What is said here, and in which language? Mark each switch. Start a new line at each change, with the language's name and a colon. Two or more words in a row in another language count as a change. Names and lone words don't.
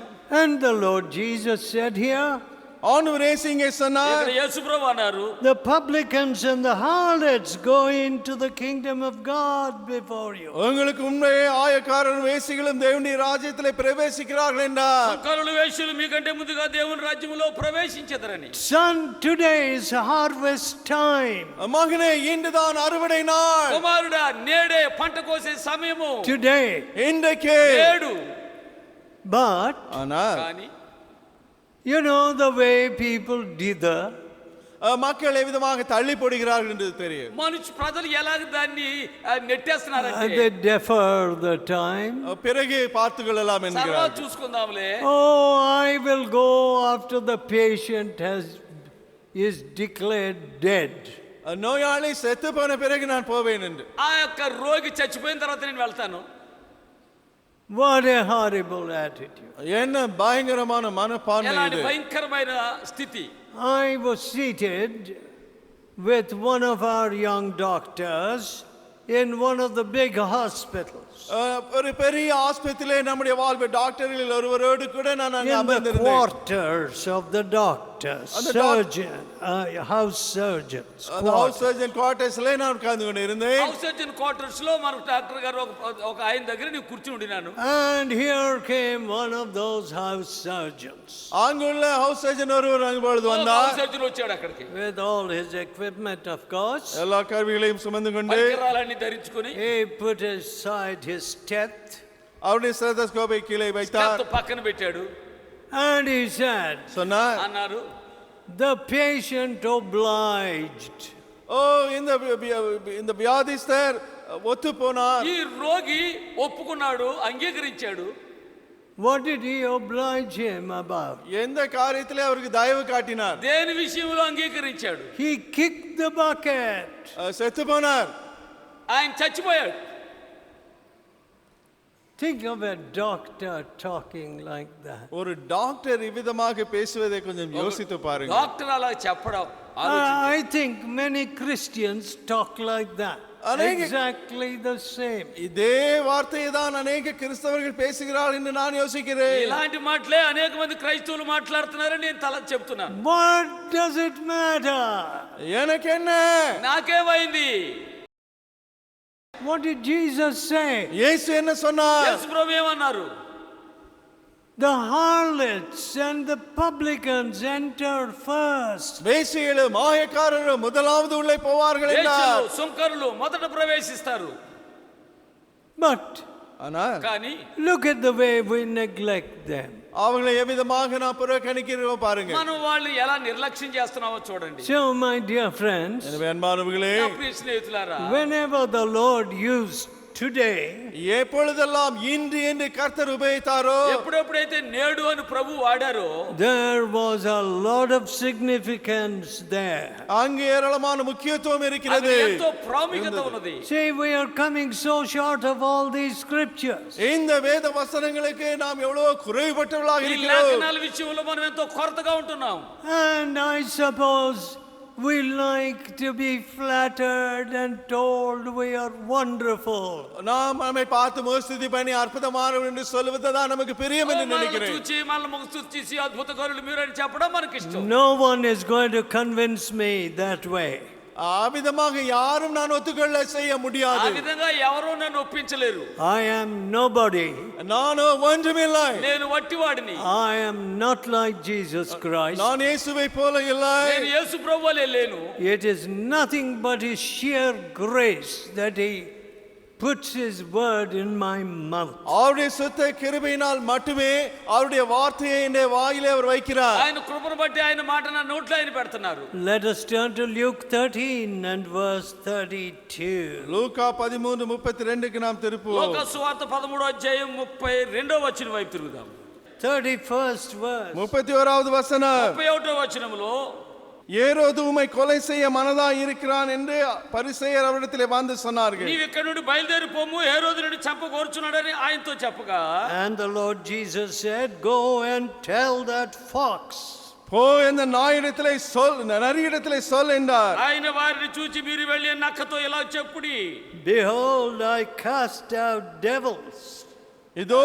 English: And the Lord Jesus said here,
Tamil: ஆண்டவர் இயேசு இங்கே சொன்னார்,
Telugu: ఇక్కడ యేసుప్రభు అన్నారు,
English: the publicans and the harlots go into the kingdom of God before you.
Tamil: உங்களுக்கு உண்மையே ஆயக்காரரும் வேசிகளும் தேவனுடைய ராஜ்யத்திலே பிரவேசிக்கிறார்கள் என்றார்.
Telugu: సుంకరులు వేశ్యలు మీకంటే ముందుగా దేవుని రాజ్యములో ప్రవేశించెదరని.
English: Son, today is harvest time.
Tamil: மகனே, இன்றுதான் அறுவடை நாள்.
Telugu: కుమారుడా నేడే పంట కోసే సమయము.
English: Today.
Tamil: இன்றைக்கு.
Telugu: నేడు.
English: But,
Tamil: ஆனால்
Telugu: కానీ
English: you know the way people dither.
Tamil: மக்கள் எவ்விதமாக தள்ளி போடுகிறார்கள் என்று தெரியும்.
Telugu: ప్రజలు ఎలాగ దాన్ని నెట్టేస్తున్నారంటే
English: They defer the time.
Tamil: பிறகு பார்த்துக்கொள்ளலாம்
Telugu: సర్వా
Tamil: என்கிறார்கள்.
Telugu: చూసుకుందాంలే.
English: Oh, I will go after the patient is declared dead.
Tamil: நோயாளி செத்து போன பிறகு நான் போவேன் என்று.
Telugu: ఆ యొక్క రోగి చచ్చిపోయిన తర్వాత నేను వెళ్తాను.
English: What a horrible attitude.
Tamil: என்ன பயங்கரமான மனப்பான்மை
Telugu: ఎలాంటి
Tamil: இது.
Telugu: భయంకరమైన స్థితి.
English: I was seated with one of our young doctors in one of the big hospitals.
Tamil: ஒரு பெரிய ஆஸ்பத்திரியிலே நம்முடைய வாழ்வு டாக்டர்கள் ஒருவரோடு கூட நான் அங்கே
English: In the
Tamil: அமர்ந்திருந்தேன்.
English: quarters of the doctors, house surgeons.
Tamil: அந்த
English: house surgeon quarters
Tamil: நான் உட்கார்ந்து கொண்டு இருந்தேன்.
English: house surgeon quarters
Telugu: లో మనకు డాక్టర్ గారు ఒక ఆయన దగ్గర నేను కూర్చుని ఉండినాను.
English: And here came one of those house surgeons
Tamil: அங்குள்ள
English: house surgeon
Tamil: ஒருவர் அங்கு பொழுது வந்தார்.
English: house surgeon
Telugu: వచ్చాడు అక్కడికి.
English: with all his equipment, of course.
Tamil: எல்லா கருவிகளையும் சுமந்து கொண்டு
Telugu: పరికరాలన్నీ ధరించుకొని
English: He put aside his steth
Tamil: அவருடைய ஸ்டெத்தோஸ்கோப்பை கீழே வைத்தார்.
Telugu: పక్కన పెట్టాడు.
English: and he said,
Tamil: சொன்னார்,
Telugu: అన్నారు,
English: the patient obliged.
Tamil: ஓ இந்த வியாதிஸ்தர் ஒத்து போனார்.
Telugu: ఈ రోగి ఒప్పుకున్నాడు, అంగీకరించాడు.
English: What did he oblige him about?
Tamil: எந்த காரியத்திலே அவருக்கு தயவு காட்டினார்?
Telugu: దేని విషయంలో అంగీకరించాడు?
English: He kicked the bucket.
Tamil: செத்து போனார்.
Telugu: ఆయన చచ్చిపోయాడు.
English: Think of a doctor talking like that.
Tamil: ஒரு டாக்டர் இவ்விதமாக பேசுவதை கொஞ்சம் யோசித்து பாருங்க.
Telugu: డాక్టర్ అలా చెప్పడం
English: I think many Christians talk like that. Exactly the same.
Tamil: இதே வார்த்தையை தான் அநேக கிறிஸ்தவர்கள் பேசுகிறார்கள் என்று நான் யோசிக்கிறேன்.
Telugu: ఇలాంటి మాటలే అనేక మంది క్రైస్తవులు మాట్లాడుతున్నారని నేను చెప్తున్నాను.
English: What does it matter?
Tamil: எனக்கு என்ன?
Telugu: నాకేమైంది?
English: What did Jesus say?
Tamil: இயேசு என்ன சொன்னார்?
Telugu: యేసు ప్రభువు ఏమన్నారు?
English: The harlots and the publicans enter first.
Tamil: வேசிகளும் மாயக்காரரும் முதலாவது உள்ளே போவார்கள் என்றார்.
Telugu: వేశ్యలు, సుంకరులు మొదట ప్రవేశిస్తారు.
English: But
Tamil: ஆனால்
Telugu: కానీ
English: look at the way we neglect them.
Tamil: அவங்களை எவ்விதமாக நாம் புறக்கணிக்கிறோம் பாருங்க.
Telugu: మనం వాళ్ళు ఎలా నిర్లక్ష్యం చేస్తున్నామో చూడండి.
English: So, my dear friends,
Tamil: எனவே அன்பானவர்களே,
Telugu: నా ప్రియ స్నేహితులారా,
English: whenever the Lord used today,
Tamil: எப்பொழுதெல்லாம் இன்று என்று கர்த்தர் உபயோகித்தாரோ,
Telugu: ఎప్పుడెప్పుడైతే నేడు అని ప్రభు వాడారో
English: there was a lot of significance there.
Tamil: அங்கு ஏராளமான முக்கியத்துவம் இருக்கிறது.
Telugu: అది ఎంతో ప్రాముఖ్యత ఉన్నది.
English: See, we are coming so short of all these scriptures.
Tamil: இந்த வேத வசனங்களுக்கு நாம் எவ்வளவு குறைபட்டவர்களாக
Telugu: ఈ
Tamil: இருக்கிறோம்.
Telugu: లేఖనాల విషయంలో మనం ఎంతో కొరతగా ఉంటున్నాం.
English: And I suppose we like to be flattered and told we are wonderful.
Tamil: நாம் நம்மை பார்த்து முகஸ்துதி பண்ணி அற்புதமானவர் என்று சொல்வதுதான் நமக்கு பிரியம் என்று
Telugu: మనల్ని
Tamil: நினைக்கிறேன்.
Telugu: చూచి మనల్ని ముఖ స్తుతించి అద్భుతకారులు మీరని చెప్పడం మనకి ఇష్టం.
English: No one is going to convince me that way.
Tamil: ஆவிதமாக யாரும் நான் ஒத்துக்கொள்ள செய்ய
Telugu: ఆ
Tamil: முடியாது.
Telugu: విధంగా ఎవరూ నన్ను ఒప్పించలేరు.
English: I am nobody.
Tamil: நானோ ஒன்றுமில்லை.
Telugu: నేను వట్టివాడిని.
English: I am not like Jesus Christ.
Tamil: நான் இயேசுவை போல இல்லை.
Telugu: నేను యేసు ప్రభువులే లేను.
English: It is nothing but His sheer grace that He puts His word in my mouth.
Tamil: அவருடைய சுத்த கிருபையினால் மட்டுமே அவருடைய வார்த்தையை என் வாயிலே அவர் வைக்கிறார்.
Telugu: ఆయన కృపను బట్టి ఆయన మాట నా నోట్లో ఆయన పెడుతున్నారు.
English: Let us turn to Luke 13 and verse 32.
Tamil: லூக்கா 13:32க்கு நாம் திருப்புவோம்.
Telugu: లోక సువార్త 13వ అధ్యాయం 32వ వచనం వైపు తిరుగుదాం.
English: 31st verse.
Tamil: 31வது வசனம்.
Telugu: 31వ వచనంలో
Tamil: ஏரோது உம்மை கொலை செய்ய மனதாய் இருக்கிறான் என்று பரிசேயர் அவரிடத்திலே வந்து சொன்னார்கள்.
Telugu: నీవు ఇక్కడ నుండి బయలుదేరి పోము, హేరోదు నిన్ను చంప కోరుచున్నాడని ఆయనతో చెప్పగా,
English: And the Lord Jesus said, Go and tell that fox.
Tamil: போ இந்த நாயிடத்திலே சொல், நரியிடத்திலே சொல் என்றார்.
Telugu: ఆయన వారిని చూచి మీరు వెళ్ళి నక్కతో ఇలా చెప్పుడి,
English: Behold, I cast out devils
Tamil: இதோ